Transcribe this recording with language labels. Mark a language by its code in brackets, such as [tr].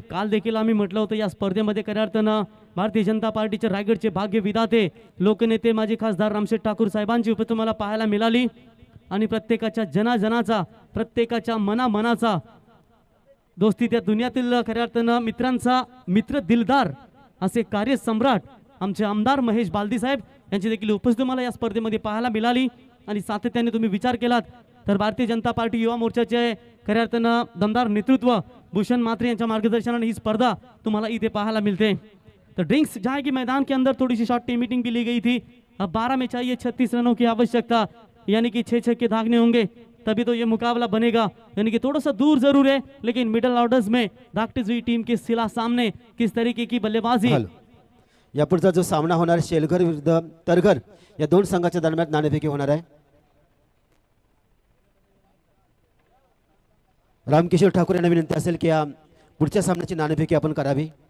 [mr] काल देखील आम्ही म्हटलं होतं या स्पर्धेमध्ये खऱ्या अर्थानं भारतीय जनता पार्टीचे रायगडचे भाग्य विधाते लोकनेते माजी खासदार रामशेठ ठाकूर साहेबांची उपस्थिती तुम्हाला पाहायला मिळाली आणि प्रत्येकाच्या जनाजनाचा, प्रत्येकाच्या मनामनाचा दोस्ती त्या दुनियातील खऱ्या अर्थानं मित्रांचा मित्र दिलदार असे कार्यसम्राट आमचे आमदार महेश बाल्दी साहेब यांची देखील उपस्थिती मला या स्पर्धेमध्ये पाहायला मिळाली। आणि सातत्याने तुम्ही विचार केलात तर भारतीय जनता पार्टी युवा मोर्चाचे खऱ्या अर्थानं दमदार नेतृत्व भूषण मात्रे यांच्या मार्गदर्शनाने ही स्पर्धा तुम्हाला इथे पाहायला मिलते। [hi] तो ड्रिंक्स जहाँ की मैदान के अंदर थोड़ी सी शॉर्ट टीम मीटिंग भी ली गई थी। अब 12 में चाहिए 36 रनों की आवश्यकता, यानी कि 6 छक्के दागने होंगे तभी तो ये मुकाबला बनेगा। यानी कि थोड़ा सा दूर जरूर है, लेकिन मिडल ऑर्डर्स में धाकटिजवी टीम के सिला सामने किस तरीके की बल्लेबाजी। [mr] यापुढचा जो सामना होणार आहे शेलघर विरुद्ध तरघर या 2 संघाच्या दरम्यान नाणेफेकी होणार आहे। रामकिशोर ठाकूर यांना विनंती असेल की या पुढच्या सामन्याची नाणेफेकी आपण करावी।